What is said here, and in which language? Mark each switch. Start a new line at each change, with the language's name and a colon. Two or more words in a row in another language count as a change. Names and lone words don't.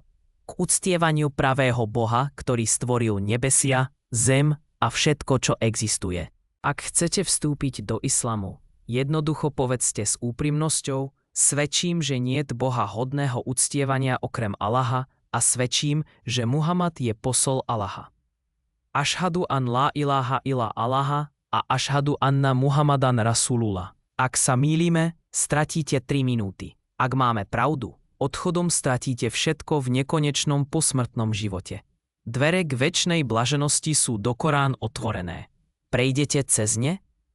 Slovak: K uctievaniu pravého Boha, ktorý stvoril nebesia, zem a všetko, čo existuje. Ak chcete vstúpiť do islamu, jednoducho povedzte s úprimnosťou: svedčím, že niet Boha hodného uctievania okrem Allaha a svedčím, že Muhammad je posol Allaha.
Arabic: أشهد أن لا إله إلا الله a أشهد أن محمدا رسول الله.
Slovak: Ak sa mýlime, stratíte 3 minúty. Ak máme pravdu, odchodom stratíte všetko v nekonečnom posmrtnom živote. Dvere k večnej blaženosti sú do Korán otvorené. Prejdete cez ne?